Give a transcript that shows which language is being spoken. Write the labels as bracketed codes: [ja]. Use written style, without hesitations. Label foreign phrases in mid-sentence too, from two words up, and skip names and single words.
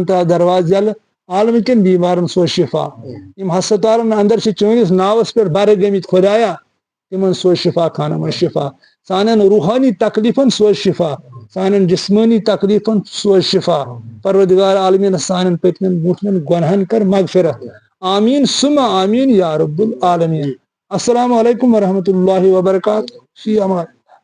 [ks] ترٛاو دروازٕ یلہٕ عالمہٕ کٮ۪ن بیمارن سوز شفا یِم ہسپتالن اندر چھِ چٲنِس ناوس پٮ۪ٹھ برٕ گٔمٕتۍ خۄدایا تِمن سوز شفا خانن منٛز شفا سانٮ۪ن روحٲنی تکلیفن سوز شفا سانن جسمانی تکلیفن سوز شفا پروردگار عالمین سانن پتمن بوٹمن گنہن کر مغفرت [ar] آمین ثم آمین یا رب العالمین السلام علیکم ورحمۃ اللہ وبرکاتہ فی امان